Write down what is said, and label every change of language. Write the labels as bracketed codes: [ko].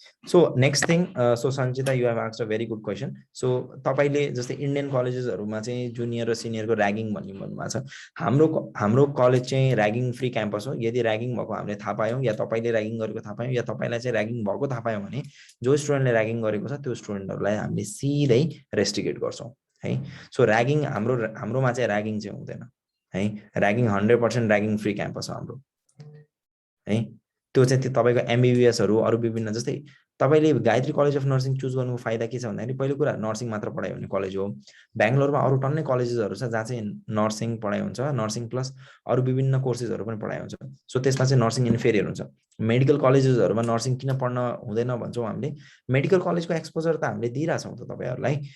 [en] So next thing, so Sanchita you have asked a very good question. [ne] So तपाईले जस्तै Indian कलेजेसहरुमा चाहिँ junior र सिनियरको ragging भन्ने भन्नुभएको छ। हाम्रो कलेज चाहिँ र्यागिङ फ्री क्याम्पस हो। यदि र्यागिङ भएको हामीले थाहा पायौं या तपाईले र्यागिङ गरेको थाहा पायौं या तपाईलाई चाहिँ र्यागिङ भएको थाहा पायौं भने जो स्टुडेन्टले र्यागिङ गरेको छ त्यो स्टुडेन्टहरुलाई हामीले सिधै रेस्ट्रिकेट गर्छौं है। सो र्यागिङ हाम्रोमा चाहिँ र्यागिङ चाहिँ हुँदैन है। र्यागिङ 100% र्यागिङ फ्री क्याम्पस हो हाम्रो है। त्यो चाहिँ तपाईको एमबीबीएसहरु अरु विभिन्न जस्तै तपाईले Gayatri college of nursing choose गर्नुको फाइदा के छ भन्दाखेरि पहिलो कुरा नर्सिङ मात्र पढाइ हुने कलेज हो। बेंगलोरमा अरु टन्नै कलेजेसहरु छ जहाँ चाहिँ नर्सिङ पढाइ हुन्छ, नर्सिङ प्लस अरु विभिन्न कोर्सेसहरु पनि पढाइ हुन्छ। सो त्यसमा चाहिँ नर्सिङ इन्फेरियर हुन्छ। मेडिकल कलेजेसहरुमा नर्सिङ किन पढ्न हुँदैन भन्छौं हामीले, मेडिकल कलेजको एक्सपोजर त हामीले दिइराछौं त तपाईहरुलाई।